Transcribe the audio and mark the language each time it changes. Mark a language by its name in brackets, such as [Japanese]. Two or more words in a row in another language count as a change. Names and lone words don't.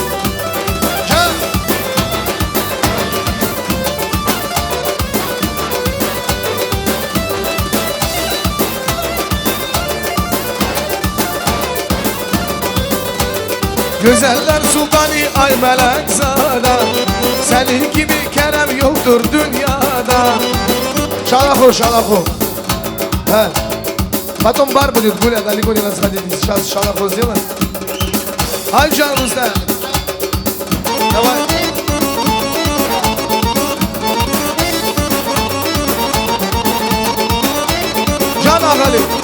[Azerbaijani] Güzeller sultanı ay melek zada. Senin gibi kerem yoktur dünyada. Şalako şalako. He. [Russian] Потом бар будет гулять, далеко не надо сходить. Сейчас шалахо сделаем. Ай, Can Rüstem. Давай. Can Ağali.